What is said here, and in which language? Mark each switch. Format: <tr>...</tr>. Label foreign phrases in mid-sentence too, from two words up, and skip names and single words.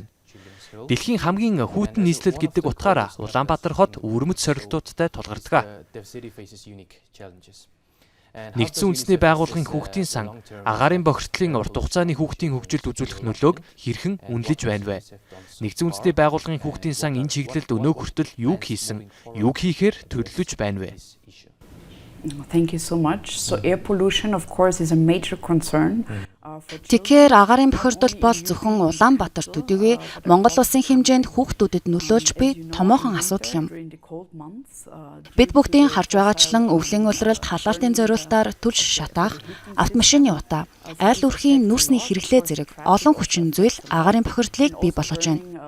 <mn>Дэлхийн хамгийн хүйтэн нийслэл гэдэг утгаараа Улаанбаатар хот өвөрмөц сорилтуудтай тулгардаг. Нэгдсэн үндэсний байгууллагын хүүхдийн сан агаарын бохирдлын урт хугацааны хүүхдийн хөгжилд үзүүлэх нөлөөг хэрхэн үнэлж байна вэ? Нэгдсэн үндэсний байгууллагын хүүхдийн сан энэ чиглэлд өнөө хүртэл юу хийсэн, юу хийхээр төлөвлөж байна вэ?</mn> <en>Thank you so much. So air pollution, of course, is a major concern.</en> <mn>Тэгэхээр агаарын бохирдол бол зөвхөн Улаанбаатар төдийгүй Монгол улсын хэмжээнд хүүхдүүдэд нөлөөлж буй томоохон асуудал юм. Бид бүгдийн харж байгаачлан өвлийн улиралд халаалтын зориултаар түлш шатаах, автомашины утаа, айл өрхийн нүрсний хэрэглээ зэрэг олон хүчин зүйл агаарын бохирдлыг бий болгож байна.</mn>